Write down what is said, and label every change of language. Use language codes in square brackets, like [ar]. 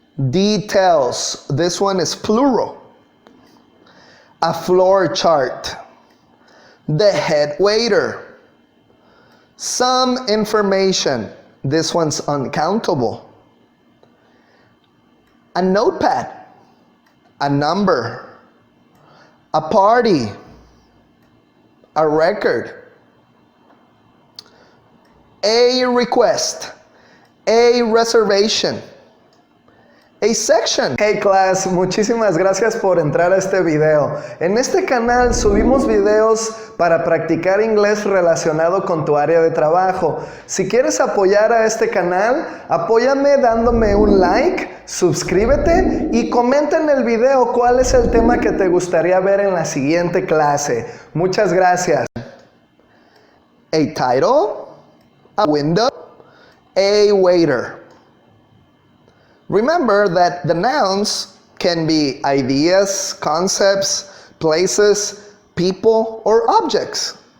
[en] details, this one is plural, a floor chart, the head waiter, some information, this one's uncountable, a notepad, a number, a party, a record, a request, a reservation, a section. [es] Hey class, muchísimas gracias por entrar a este video. En este canal subimos videos para practicar inglés relacionado con tu área de trabajo. Si quieres apoyar a este canal, apóyame dándome un like, suscríbete y comenta en el video cuál es el tema que te gustaría ver en la siguiente clase. Muchas gracias. [en] A title, a window, a waiter. Remember that the nouns can be ideas, concepts, places, people, or objects.